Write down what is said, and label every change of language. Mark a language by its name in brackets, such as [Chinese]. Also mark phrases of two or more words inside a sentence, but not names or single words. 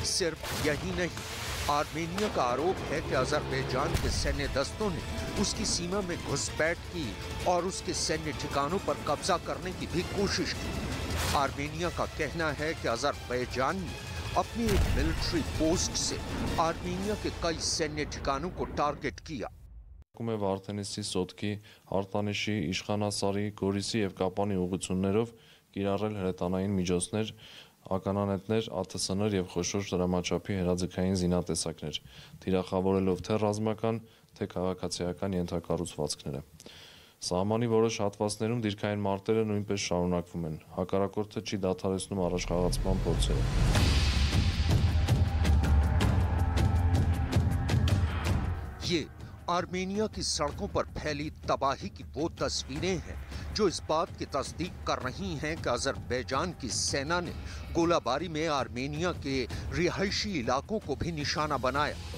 [Hindi] सिर्फ यही नहीं, आर्मेनिया का आरोप है कि अजरबैजान के सैन्य दस्तों ने उसकी सीमा में घुसपैठ की और उसके सैन्य ठिकानों पर कब्जा करने की भी कोशिश की। आर्मेनिया का कहना है कि अजरबैजान ने अपनी एक [English] military post [Hindi] से आर्मेनिया के कई सैन्य ठिकानों को टारगेट किया। [Armenian] Վարդենիսի սոտքի արտանիշի իշխանասարի Գորիսի եւ Կապանի ուղղություններով կիրառել հրետանային միջոցներ, ականանետներ, ԱԹՍ-ներ եւ խոշոր դրամաչափի հրաձգային զինատեսակներ, թիրախավորելով թե ռազմական, թե քաղաքացիական ենթակառուցվածքները։ Սահմանի որոշ հատվածներում դիրքային մարտերը նույնպես շարունակվում են։ Հակառակորդը չի դադարեցնում առաջխաղացման փորձերը։ [Hindi] ये आर्मेनिया की सड़कों पर फैली तबाही की वो तस्वीरें हैं जो इस बात की तस्दीक कर रही हैं कि अजरबैजान की सेना ने गोलाबारी में आर्मेनिया के रिहायशी इलाकों को भी निशाना बनाया।